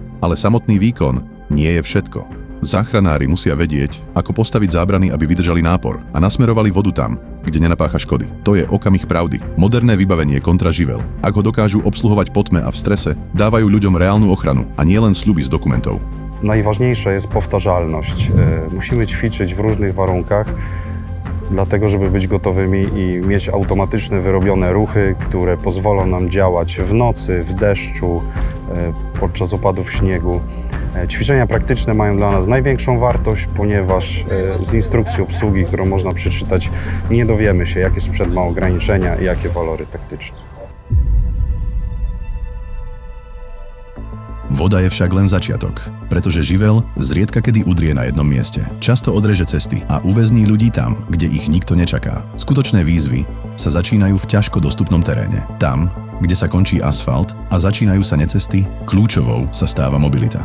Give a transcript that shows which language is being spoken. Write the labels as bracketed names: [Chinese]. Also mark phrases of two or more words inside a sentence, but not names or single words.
[Slovak] Ale samotný výkon nie je všetko. Záchranári musia vedieť, ako postaviť zábrany, aby vydržali nápor a nasmerovali vodu tam, kde nenapácha škody. To je okamih pravdy. Moderné vybavenie kontra živel. Ak ho dokážu obsluhovať po tme a v strese, dávajú ľuďom reálnu ochranu a nie len sľuby z dokumentov. [Polish] Najważniejsza jest powtarzalność. Musimy ćwiczyć w różnych warunkach, dlatego żeby być gotowymi i mieć automatyczne, wyrobione ruchy, które pozwolą nam działać w nocy, w deszczu, podczas opadów śniegu. Ćwiczenia praktyczne mają dla nas największą wartość, ponieważ z instrukcji obsługi, którą można przeczytać, nie dowiemy się, jakie sprzęt ma ograniczenia i jakie walory taktyczne. [Slovak] Voda je však len začiatok, pretože živel zriedka kedy udrie na jednom mieste. Často odreže cesty a uväzní ľudí tam, kde ich nikto nečaká. Skutočné výzvy sa začínajú v ťažko dostupnom teréne. Tam, kde sa končí asfalt a začínajú sa necesty, kľúčovou sa stáva mobilita.